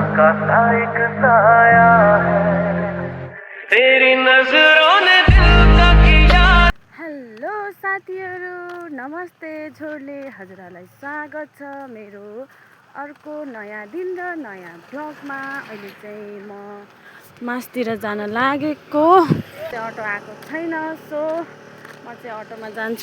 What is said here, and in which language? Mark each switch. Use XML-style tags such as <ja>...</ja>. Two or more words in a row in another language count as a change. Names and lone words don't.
<hi>सा एक साया है तेरी नजरों ने दिल का किया।</hi> <ne>हेलो साथीहरू, नमस्ते। झोरले हजुरहरूलाई स्वागत छ मेरो अर्को नयाँ दिन र नयाँ भ्लगमा। अहिले चाहिँ म मासतिर जान लागेको। अटो आएको छैन, सो म चाहिँ अटोमा जान्छु।</ne>